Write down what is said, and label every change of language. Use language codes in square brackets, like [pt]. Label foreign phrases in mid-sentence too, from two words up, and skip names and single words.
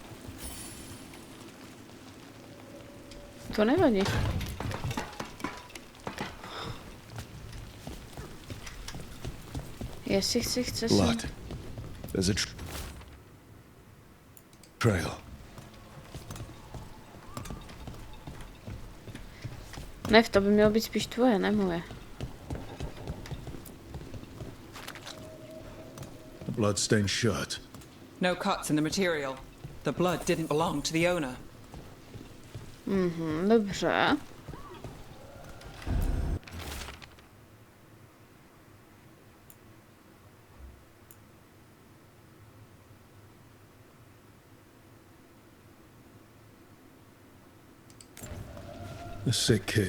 [cs] To nevadí. Jestli chce se... [en] Blood. There's a trail. [cs] Ne, to by mělo být spíš tvoje, ne moje. [en] A blood-stained shirt. No cuts in the material. The blood didn't belong to the owner. [cs] Dobře. [en] A sick kid.